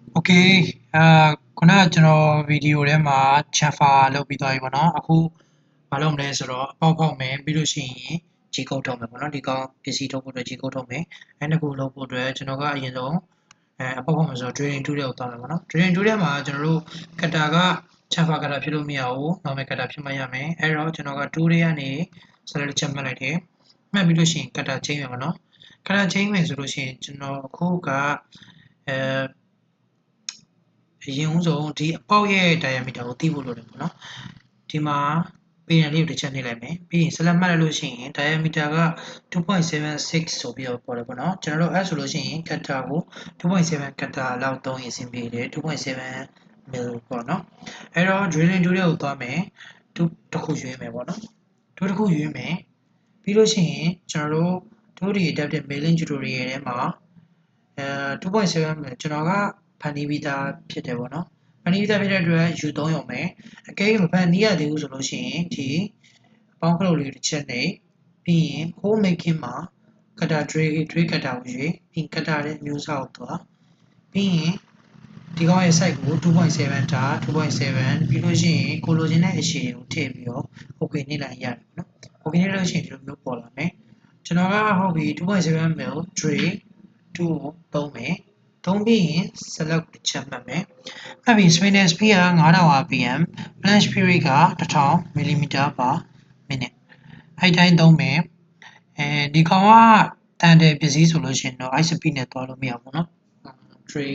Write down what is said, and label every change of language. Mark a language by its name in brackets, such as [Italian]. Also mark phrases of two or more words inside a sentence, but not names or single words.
[Burmese] Okay ခုနကကျွန်တော်ဗီဒီယိုထဲမှာ chamfer လုပ်ပြီးသွားပြီပေါ့နော်အခုမလုပ်မလဲဆိုတော့အပေါက်ဖောက်မယ်ပြီးလို့ရှိရင် [English] G code [Burmese] ထုတ်မယ်ပေါ့နော်ဒီကောင်ပစ္စည်းထုတ်ဖို့အတွက် [English] G code [Burmese] ထုတ်မယ်အဲနှစ်ခုလုပ်ဖို့အတွက်ကျွန်တော်ကအရင်ဆုံးအပေါက်ဖောက်မယ်ဆိုတော့ [English] drilling tool [Burmese] တွေကိုတောင်းမယ်ပေါ့နော် [English] drilling tool [Burmese] ထဲမှာကျွန်တော်တို့ cutter က [English] chamfer cutter [Burmese] ဖြစ်လို့မရဘူး [English] normal cutter [Burmese] ဖြစ်မှရမယ်အဲတော့ကျွန်တော်က tool တွေကနေ select ချက်မှတ်လိုက်တယ်မှတ်ပြီးလို့ရှိရင် cutter ချိန်မယ်ပေါ့နော် cutter ချိန်မယ်ဆိုလို့ရှိရင်ကျွန်တော်အခု ကအရင်ဦးဆုံးဒီအပေါက်ရဲ့ diameter ကိုသိဖို့လိုတယ်ပေါ့နော်ဒီမှာပေးရလေးကိုတစ်ချက်နှိပ်လိုက်မယ်ပြီးရင် select မှတ်လိုက်လို့ရှိရင် diameter က 2.76 ဆိုပြီးတော့ပေါ်တယ်ပေါ့နော်ကျွန်တော်တို့အဲ့ဆိုလို့ရှိရင် cutter ကို 2.7 cutter လောက်သုံးရင်အဆင်ပြေတယ် 2.7 mil ပေါ့နော်အဲ့တော့ [English] drilling tool [Burmese] ကိုသွားမယ်တစ်ခုရွေးမယ်ပေါ့နော်တစ်ခုရွေးမယ်ပြီးလို့ရှိရင်ကျွန်တော်တို့ဒီ [English] adaptive milling tutorial [Burmese] ထဲမှာ 2.7 mil ကျွန်တော်ကဖန်တီးပြီးသားဖြစ်တယ်ပေါ့နော်ဖန်တီးပြီးသားဖြစ်တဲ့အတွက်ယူသုံးရုံပဲအကယ်၍မဖန်တီးရသေးဘူးဆိုလို့ရှိရင်ဒီအပေါင်းကလုတ်လေးတစ်ချက်နဲ့ပြီးရင် [English] hole making [Burmese] မှာ [English] cutter drill cutter [Burmese] ကိုရွေးပြီး cutter ရဲ့အမျိုးအစားကိုသွားပြီးရင်ဒီကောင်ရဲ့ size ကို 2.7 ထား 2.7 ပြီးလို့ရှိရင်ကိုလိုချင်တဲ့အရှည်ကိုထည့်ပြီးတော့ okay နှိပ်လိုက်ရတယ်ပေါ့နော် okay နှိပ်လို့ရှိရင်ဒီလိုမျိုးပေါ်လာမယ်ကျွန်တော်ကဟုတ်ပြီ 2.7 mil drill 2ကိုသုံးမယ်သုံးပြီးရင် select တစ်ချက်မှတ်မယ်မှတ်ပြီး [English] spinning speed [Burmese] က 9000 [English] rpm flash period [Burmese] က 1000 [English] mm per minute [Burmese] အဲ့တိုင်းသုံးမယ်ဒီကောင်ကတန်တယ်ပစ္စည်းဆိုလို့ရှိရင်တော့ [English] high speed [Burmese] နဲ့သွားလို့မရဘူးเนาะ tray